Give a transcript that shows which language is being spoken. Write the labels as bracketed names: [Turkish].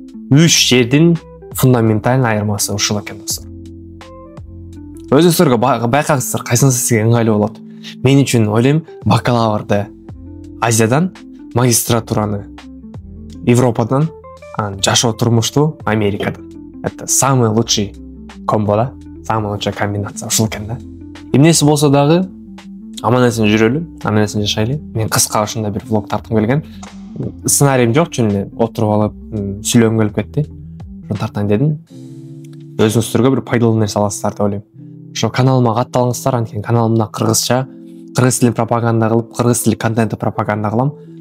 [Kyrgyz] 3 жердин фундаментальный айырмасы ушул экен достор. Өзүңүздөргө байкаңыздар, кайсынысы сизге ыңгайлуу болот. Мен үчүн ойлойм, бакалаврды Азиядан, магистратураны Европадан, жашоо турмушту Америкадан. [Russian] Это самый лучший комбо да, самый лучшая комбинация [Kyrgyz] ушул экен да. Эмнеси болсо дагы аман-эсен жүрөлү, аман-эсен жашайлы. Мен кыска ушундай бир влог тарткым келген. Сценариym жок, чын эле отуруп алып, сүйлөгүм келип кетти. Ошону тартайын дедим. Өзүңүздөргө бир пайдалуу нерсе аласыздар деп ойлойм. Ошо каналыма катталыңыздар, анткени каналымда кыргызча, кыргыз тилин пропаганда кылып, кыргыз тили контентти пропаганда кылам.